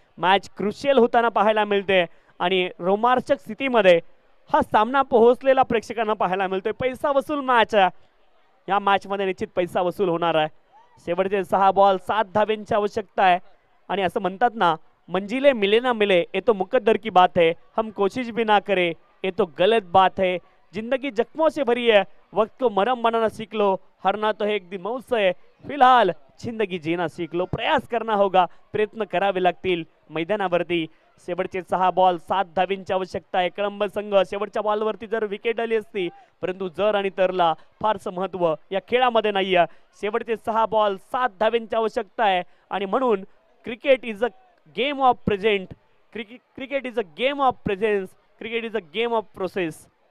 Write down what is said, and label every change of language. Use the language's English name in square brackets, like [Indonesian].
[Marathi] Match crucial होताना पाहायला मिळते आणि रोमांचक स्थितीमध्ये हा सामना पोहोचलेला प्रेक्षकांना पाहायला मिळतोय. पैसा वसूल मॅच आहे. या मॅच मध्ये निश्चित पैसा वसूल होणार आहे. शेवटचे 6 बॉल 7 धाब्यांची आवश्यकता आहे आणि असं म्हणतात ना, [Hindi] मंजिले मिले ना मिले ये तो मुकद्दर की बात है, हम कोशिश भी ना करे ये तो गलत बात है. जिंदगी जख्मों से भरी है, वक्त को मरहम बनाना सीख लो, हरना तो है एक दिन मौत से, फिलहाल जिंदगी जीना सीख लो. प्रयास करना होगा, [Marathi] प्रयत्न करावे लागतील मैदानावरती. शेवटचे 6 बॉल 7 धावींची आवश्यकता आहे. कळंब संघ शेवटच्या बॉलवरती जर विकेट आली असती, परंतु जर आणि तरला फारसं महत्व या खेळामध्ये नाही आहे. शेवटचे 6 बॉल 7 धावींची आवश्यकता आहे आणि म्हणून [English] Cricket is a game of present, cricket is a game of presence, cricket is a game of process.